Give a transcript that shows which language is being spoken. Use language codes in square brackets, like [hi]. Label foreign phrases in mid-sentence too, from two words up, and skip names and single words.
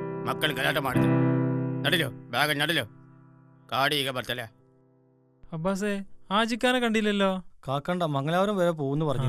[kn] ಮಕ್ಕಳು ಗಲಾಟೆ ಮಾಡಿದ್ರು. ನಡಿಲು ಬೇಗ ನಡಿಲು, കാടി ಈಗ ಬರ್ತಲೆ. [ml] അബ്ബാസേ ആജിക്കാനെ കണ്ടില്ലല്ലോ. കാക്കണ്ട മംഗലാപുരം വരെ പോകുന്നു പറഞ്ഞു.